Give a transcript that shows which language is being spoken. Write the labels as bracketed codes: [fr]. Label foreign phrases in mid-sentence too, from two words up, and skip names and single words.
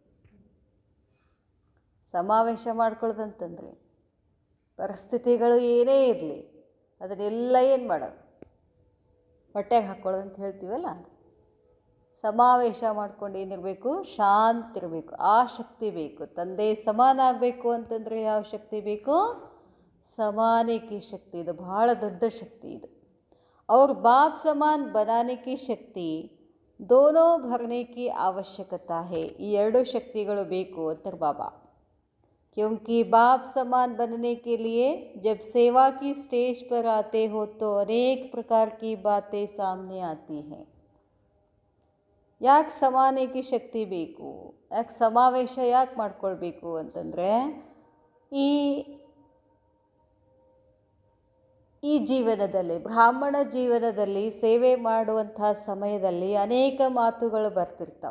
[kn] ಸಮಾವೇಶ ಮಾಡ್ಕೊಳ್ಳೋದಂತಂದರೆ ಪರಿಸ್ಥಿತಿಗಳು ಏನೇ ಇರಲಿ ಅದನ್ನೆಲ್ಲ ಏನು ಮಾಡೋದು? ಹೊಟ್ಟೆಗೆ ಹಾಕ್ಕೊಳ್ಳೋದು ಅಂತ ಹೇಳ್ತೀವಲ್ಲ, ಸಮಾವೇಶ ಮಾಡ್ಕೊಂಡು ಏನಿರಬೇಕು? ಶಾಂತಿ ಇರಬೇಕು. ಆ ಶಕ್ತಿ ಬೇಕು. ತಂದೆ ಸಮಾನ ಆಗಬೇಕು ಅಂತಂದರೆ ಯಾವ ಶಕ್ತಿ ಬೇಕು? [hi] समाने की शक्ति. [kn] ಇದು ಬಹಳ ದೊಡ್ಡ ಶಕ್ತಿ ಇದು. [hi] और बाप समान बनाने की शक्ति दोनों भरने की आवश्यकता है. [kn] ಈ ಎರಡು ಶಕ್ತಿಗಳು ಬೇಕು ಅಂತಾರೆ ಬಾಬಾ. [hi] क्योंकि बाप समान बनने के लिए जब सेवा की स्टेज पर आते हो तो अनेक प्रकार की बातें सामने आती हैं. [kn] ಯಾಕೆ ಸಮಾನಕ್ಕೆ ಶಕ್ತಿ ಬೇಕು? ಯಾಕೆ ಸಮಾವೇಶ ಯಾಕೆ ಮಾಡ್ಕೊಳ್ಬೇಕು ಅಂತಂದರೆ ಈ ಜೀವನದಲ್ಲಿ, ಬ್ರಾಹ್ಮಣ ಜೀವನದಲ್ಲಿ ಸೇವೆ ಮಾಡುವಂಥ ಸಮಯದಲ್ಲಿ ಅನೇಕ ಮಾತುಗಳು ಬರ್ತಿರ್ತಾವೆ.